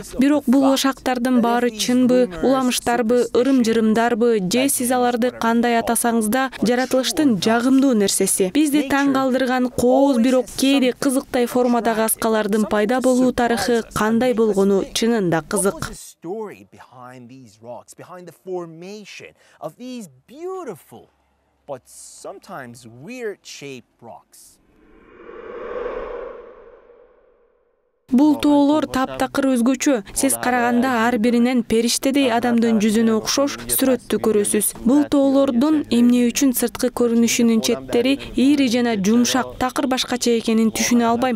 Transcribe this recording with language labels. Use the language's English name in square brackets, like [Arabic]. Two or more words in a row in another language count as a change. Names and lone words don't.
[Kyrgyz] Бирок бул ошактардын баары чынбы, уламыштарбы, ырым-жырымдарбы, же сиз аларды кандай атасаңыз да жаратылыштын жагымдуу нерсеси. Бизди таң калтырган кооз, бирок кээде кызыктай формадагы аскалардын пайда болуу тарыхы кандай болгону чынында кызык. [English] The story behind these rocks, behind the formation of these beautiful but sometimes weird-shaped rocks. [Kyrgyz] Бул тоолор таптакыр өзгөчө. Сиз караганда ар биринен периштедей адамдын жүзүнө окшош сүрөттү көрөсүз. Бул тоолордун эмне үчүн сырткы көрүнүшүнүн четтери ири жана жумшак, такыр башкача экенин түшүнө албайм.